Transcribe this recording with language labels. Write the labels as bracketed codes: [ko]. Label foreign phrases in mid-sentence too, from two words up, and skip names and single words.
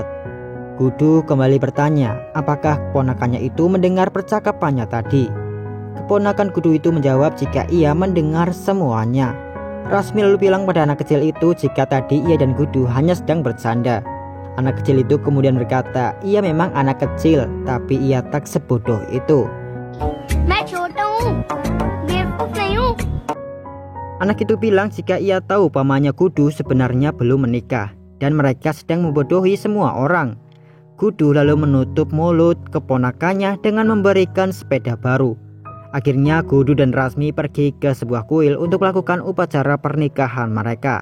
[id] Kudu kembali bertanya apakah keponakannya itu mendengar percakapannya tadi. Keponakan Kudu itu menjawab jika ia mendengar semuanya. Rasmi lalu bilang pada anak kecil itu jika tadi ia dan Kudu hanya sedang bercanda. Anak kecil itu kemudian berkata, ia memang anak kecil, tapi ia tak sebodoh itu. [hi] मैं छोटा हूँ बेवकूफ नहीं हूँ [id] Anak itu bilang jika ia tahu pamannya Kudu sebenarnya belum menikah dan mereka sedang membodohi semua orang. Kudu lalu menutup mulut keponakannya dengan memberikan sepeda baru. Akhirnya Kudu dan Rasmi pergi ke sebuah kuil untuk melakukan upacara pernikahan mereka.